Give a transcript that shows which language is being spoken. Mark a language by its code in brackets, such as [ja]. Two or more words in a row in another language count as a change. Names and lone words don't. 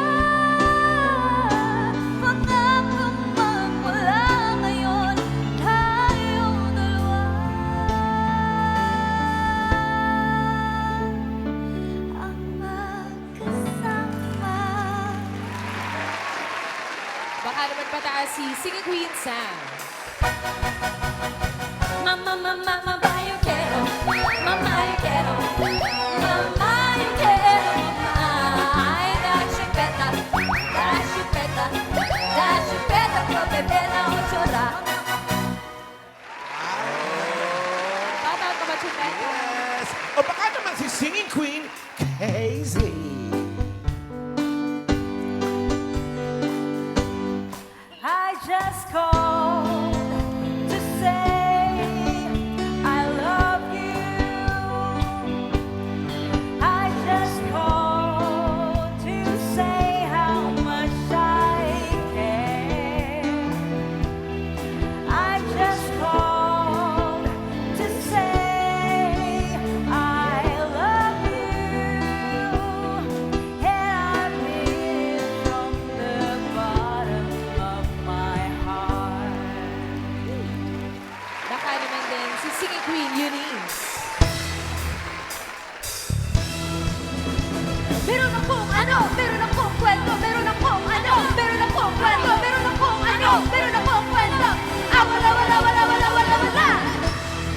[tl] Pangako, magmula ngayon, tayong dalawa. Ang magkasama. Baka naman pataas si [en] Singing Queen [tl] Sam. [es] Mamá, mamá, mamá, yo quiero. Mamá, yo quiero. Mamá, yo quiero. Mamá, ay, da chupeta, pro bebé na ochora. [tl] Bata ka ba, Chumeta? Yes. O baka naman si [en] Singing Queen, [tl] KZ. [en] I just called to say I love you. I just called to say how much I care. I just called to say I love you. And I mean it from the bottom of my heart. [tl] Baka naman din si [en] Singing Queen [tl] Eunice. Meron akong ano, meron akong kwento, meron akong ano, meron akong kwento, meron akong ano, meron akong kwento. Ah, wala, wala, wala, wala, wala, wala.